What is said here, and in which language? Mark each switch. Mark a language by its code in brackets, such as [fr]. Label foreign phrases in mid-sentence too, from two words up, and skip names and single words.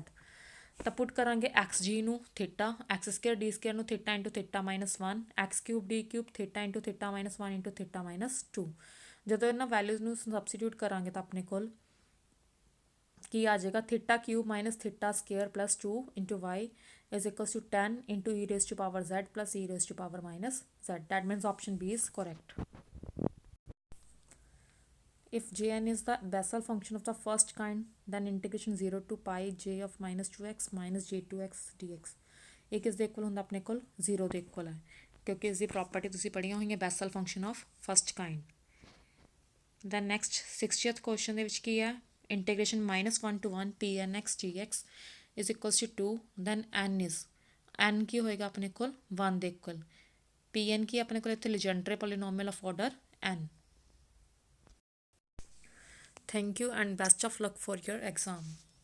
[pa] ਤਾਂ ਪੁੱਟ ਕਰਾਂਗੇ ਐਕਸ ਜੀ ਨੂੰ ਥੀਟਾ, [en] x square d square [pa] ਨੂੰ ਥੀਟਾ ਇੰਟੂ ਥੀਟਾ -1, ਐਕਸ ਕਿਊਬ ਡੀ ਕਿਊਬ ਥੀਟਾ ਇੰਟੂ ਥੀਟਾ -1 ਇੰਟੂ ਥੀਟਾ -2। ਜਦੋਂ ਇਹਨਾਂ ਵੈਲਿਊਜ਼ ਨੂੰ ਸਬਸਟੀਟਿਊਟ ਕਰਾਂਗੇ ਤਾਂ ਆਪਣੇ ਕੋਲ ਕੀ ਆ ਜਾਏਗਾ, [en] theta cube minus theta square plus 2 into y is equals to 10 into e raised to power z plus e raised to power minus z. That means option B is correct. If Jn is the Bessel function of the first kind, then integration 0 to pi j of minus 2x minus j2x dx [pa] ਇਹ ਕਿਸ ਦੇ ਇਕੁਅਲ ਹੁੰਦਾ, ਆਪਣੇ ਕੋਲ 0 ਦੇ ਇਕੁਅਲ ਹੈ, ਕਿਉਂਕਿ ਇਸ ਦੀ ਪ੍ਰੋਪਰਟੀ ਤੁਸੀਂ ਪੜ੍ਹੀਆਂ ਹੋਈਆਂ [en] Bessel function of first kind. then next 60th question [pa] ਦੇ ਵਿੱਚ ਕੀ ਹੈ, ਇੰਟੀਗ੍ਰੇਸ਼ਨ [en] -1 to 1 pnx dx is equals to 2, then n is n [pa] ਕੀ ਹੋਏਗਾ ਆਪਣੇ ਕੋਲ 1 ਦੇ ਇਕੁਅਲ, pn ਕੀ ਆਪਣੇ ਕੋਲ ਇੱਥੇ [en] Legendre polynomial of order n. thank you and best of luck for your exam.